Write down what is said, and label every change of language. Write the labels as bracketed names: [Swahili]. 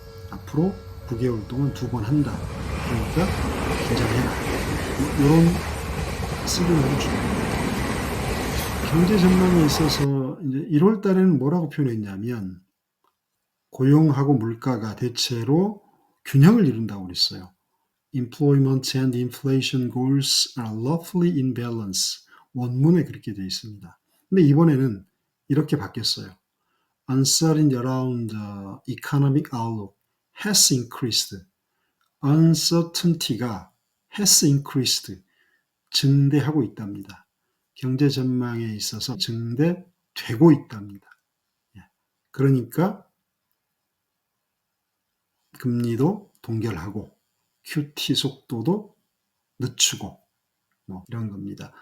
[Korean] 앞으로 9개월 동안 2번 한다. 그러니까 긴장해라. 이런 시그널을 줍니다. 경제 전망에 있어서 이제 1월 달에는 뭐라고 표현했냐면 고용하고 물가가 대체로 균형을 이룬다고 그랬어요. [English] Employment and inflation goals are roughly in balance. [Korean] 원문에 그렇게 되어 있습니다. 근데 이번에는 이렇게 바뀌었어요. [English] Uncertainty around the economic outlook has increased. Uncertainty가 has increased. [Korean] 증대하고 있답니다. 경제 전망에 있어서 증대되고 있답니다. 그러니까 금리도 동결하고 QT 속도도 늦추고 뭐 이런 겁니다.